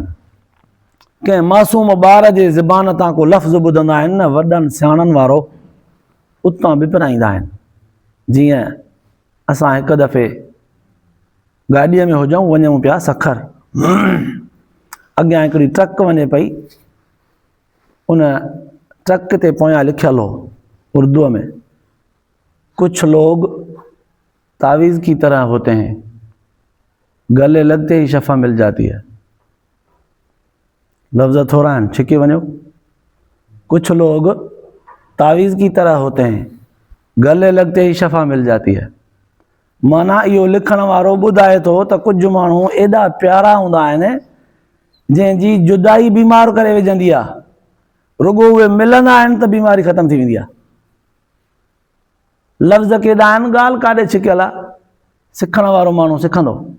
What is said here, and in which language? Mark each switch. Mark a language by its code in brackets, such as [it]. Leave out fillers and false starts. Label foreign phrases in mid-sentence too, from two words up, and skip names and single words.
[sd] कंहिं मासूम ॿार जे ज़बान तां को लफ़्ज़ ॿुधंदा आहिनि न, वॾनि सियाणनि वारो, उतां बि पढ़ाईंदा आहिनि। जीअं असां हिकु दफ़े गाॾीअ में हुजऊं, वञूं पिया सखर, अॻियां हिकिड़ी ट्रक वञे पई, उन ट्रक ते पोयां लिखियलु हो उर्दूअ में, [ur] کچھ لوگ تعویذ کی طرح ہوتے ہیں، گلے لگتے ہی شفا مل جاتی ہے. [sd] लफ्ज़ थोड़ा आहिनि, छिके वञो। [ur] کچھ لوگ تعویذ کی طرح ہوتے ہیں، گلے لگتے ہی شفا مل جاتی ہے. [sd] माना इहो लिखण वारो ॿुधाए थो त कुझु माण्हू एॾा प्यारा हूंदा आहिनि जंहिंजी जुदाई बीमार करे विझंदी आहे, रुॻो उहे मिलंदा आहिनि त बीमारी ख़तम थी वेंदी आहे। लफ़्ज़ केॾा आहिनि, ॻाल्हि काॾे छिकियल आहे, सिखण वारो माण्हू सिखंदो।